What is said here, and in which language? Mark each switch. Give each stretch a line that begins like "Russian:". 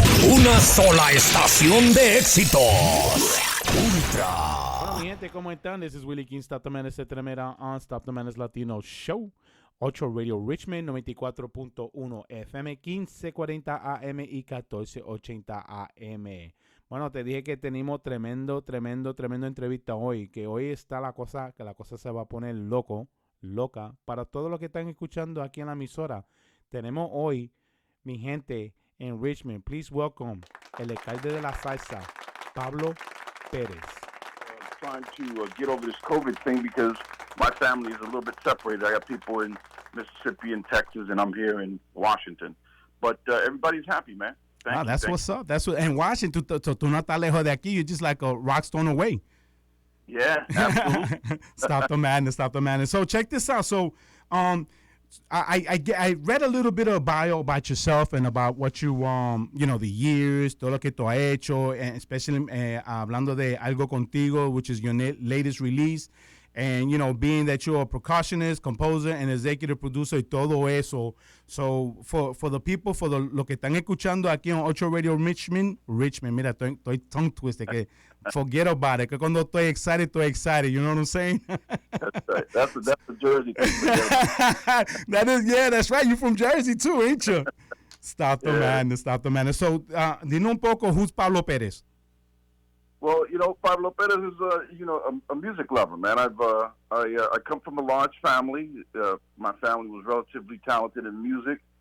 Spanish: Una sola estación de éxitos. Ultra. Hola mi gente, ¿cómo están?
English: This is Willie King, Stop the Menace, Tremera on Stop the Menace Latino Show.
Spanish: 8 Radio Richmond, 94.1 FM, 1540 AM y 1480 AM. Bueno, te dije que tenemos tremendo entrevista hoy, que hoy está la cosa se va a poner loca. Para todos los que están escuchando aquí en la emisora, tenemos hoy, mi gente, en Richmond, please welcome el alcalde de la salsa, Pablo Perez.
English: Trying to get over this COVID thing because my family is a little bit separated. I got people in Mississippi and Texas, and I'm here in Washington. But everybody's happy, man. That's what's up.
Spanish: And Washington, tú no estás lejos de aquí.
English: You're just like a rock stone away. Yeah, absolutely. Stop the madness. So check this out. So, I read a little bit of bio about yourself and about what you, the years, todo lo que tú has hecho, and especially hablando de Algo Contigo, which is your latest release. And, being that you're a percussionist, composer, and executive producer y todo eso. So, for the people, lo que están escuchando aquí en 8 Radio Richmond, mira, estoy tongue twisted, que forget about it, que cuando estoy excited, you know what I'm saying? That's right. That's the Jersey thing. That's right. You're from Jersey too, ain't you? Stop the madness. So, dime un poco, who's Pablo Perez? Well, Pablo Perez is a music lover, man. I come from a large family. My family was relatively talented in music.